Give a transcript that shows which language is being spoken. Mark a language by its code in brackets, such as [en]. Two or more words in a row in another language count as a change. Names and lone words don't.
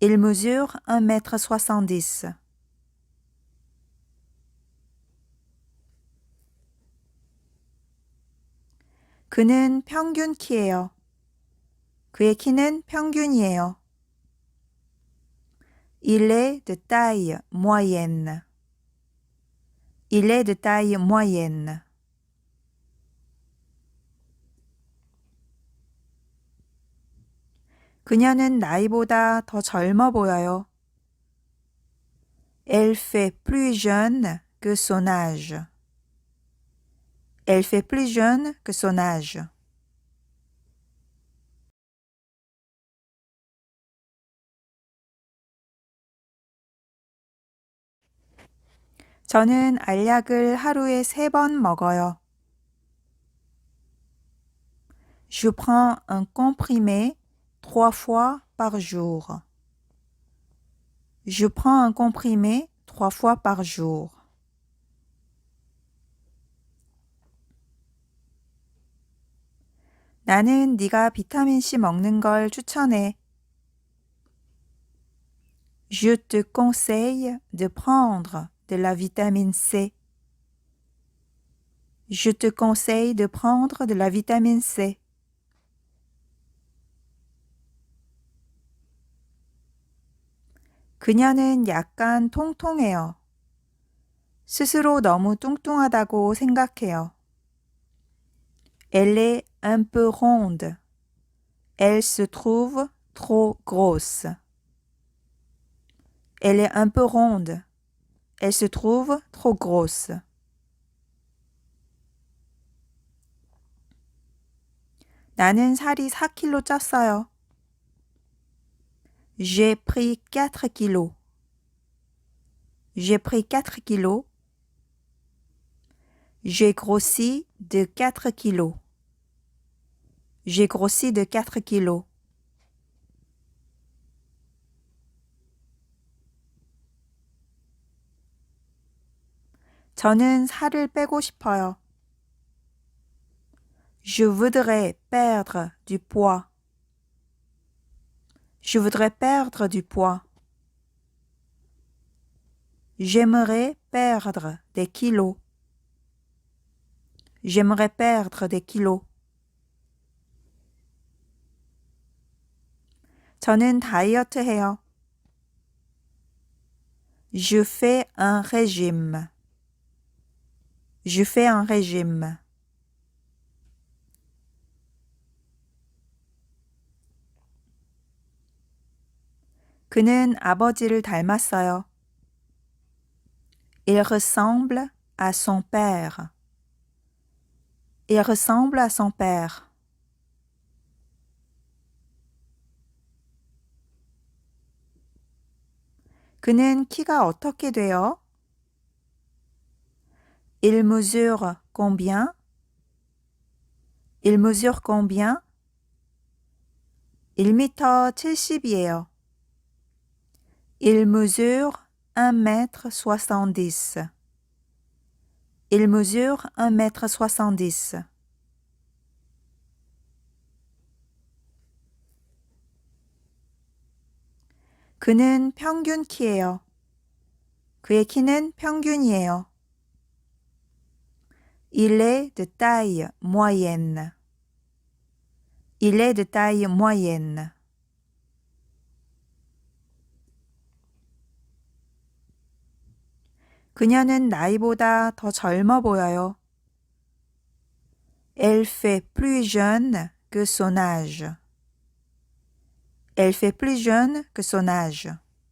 [fr] Il mesure 1m70. [ko] 그는 평균 키예요. 그의 키는 평균이에요. [fr] Il est de taille moyenne. Il est de taille moyenne. [ko] 그녀는 나이보다 더 젊어 보여요. [fr] Elle fait plus jeune que son âge. Elle fait plus jeune que son âge. [ko] 저는 알약을 하루에 3번 먹어요. [fr] Je prends un comprimé 3 fois par jour. Je prends un comprimé 3 fois par jour. [ko] 나는 네가 비타민C 먹는 걸 추천해. [fr] Je te conseille de prendre de la vitamine C. Je te conseille de prendre de la vitamine C. [ko] 그녀는 약간 통통해요. 스스로 너무 뚱뚱하다고 생각해요. [fr] Elle est un peu ronde. Elle se trouve trop grosse. Elle est un peu ronde. Elle se trouve trop grosse. [ko] 나는 살이 4kg 쪘어요. [fr] J'ai pris 4 kilos. J'ai pris 4 kilos. J'ai grossi de 4 kilos. J'ai grossi de 4 kilos. [ko] 저는 살을 빼고 싶어요. [fr] Je voudrais perdre du poids. Je voudrais perdre du poids. J'aimerais perdre des kilos. J'aimerais perdre des kilos. [ko] 저는 다이어트 해요. [fr] Je fais un régime. Je fais un régime. [ko] 그는 아버지를 닮았어요. [fr] Il ressemble à son père. Il ressemble à son père. [ko] 그는 키가 어떻게 돼요? [fr] Il mesure combien? Il mesure combien? 1m 70이에요. Il mesure 1m70. Il mesure 1m70. [ko] 그는 평균 키예요. 그의 키는 평균이에요. [fr] Il est de taille moyenne. Il est de taille moyenne. [ko] 그녀는 나이보다 더 젊어 보여요. [fr] Elle fait plus jeune que son âge. Elle fait plus jeune que son âge.